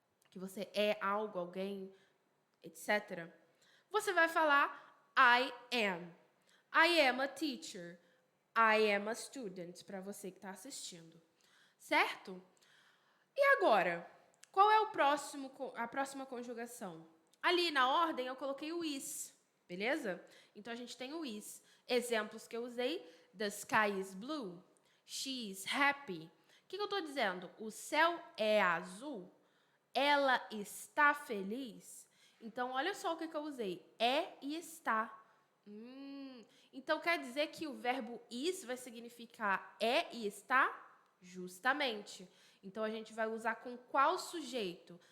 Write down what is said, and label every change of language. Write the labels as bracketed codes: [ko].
[pt] Que você é algo, alguém, etc. Você vai falar [en] I am. I am a teacher. I am a student, [pt] para você que está assistindo. Certo? E agora, qual é a próxima conjugação? Ali na ordem eu coloquei o is, beleza? Então a gente tem o is. Exemplos que eu usei: [en] the sky is blue, she is happy. [pt] O que eu estou dizendo? O céu é azul, ela está feliz. Então olha só o que eu usei: é e está. Então quer dizer que o verbo is vai significar é e está? Justamente. Então, a gente vai usar com qual sujeito?